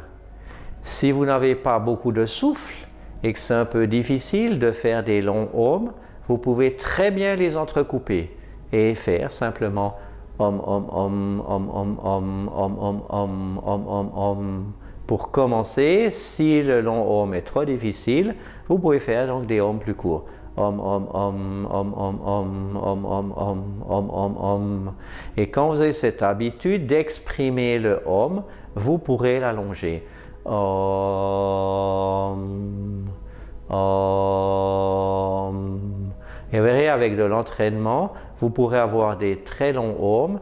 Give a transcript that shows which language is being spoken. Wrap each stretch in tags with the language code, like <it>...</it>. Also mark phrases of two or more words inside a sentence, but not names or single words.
<fr>Si vous n'avez pas beaucoup de souffle et que c'est un peu difficile de faire des longs Om, vous pouvez très bien les entrecouper et faire simplement Om, Om, Om, Om, Om, Om, Om, Om, Om, Om, Om, Om. Pour commencer, si le long Om est trop difficile, vous pouvez faire donc des Om plus courts. Om, Om, Om, Om, Om, Om, Om, Om, Om, Om, Om, Om. Et quand vous avez cette habitude d'exprimer le Om, vous pourrez l'allonger. Om, Om. Et vous verrez, avec de l'entraînement, vous pourrez avoir des très longs Om.</fr>